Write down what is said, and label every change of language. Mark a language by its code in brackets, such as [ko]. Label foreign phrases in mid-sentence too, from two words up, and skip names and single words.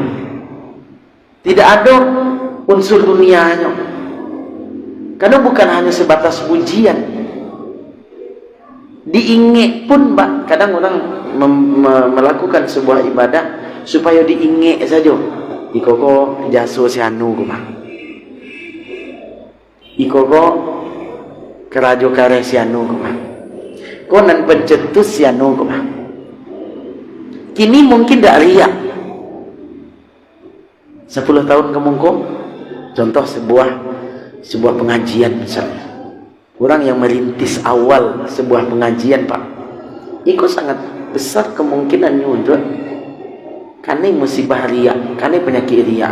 [id] Tidak ada unsur dunianya. Karena bukan hanya sebatas pujian. Diingat pun, Pak. Kadang orang melakukan sebuah ibadah supaya diingat saja. [min] Iko ko jaso si anu ko, Pak. Iko ko kerajo kare si anu ko, Pak. Ko nan pencetus si anu ko, Pak. [id] Kini mungkin tak riak. 10 tahun kemudian, contoh sebuah pengajian misalnya. Orang yang merintis awal sebuah pengajian, Pak, itu sangat besar kemungkinannya untuk karena musibah riak, karena penyakit riak.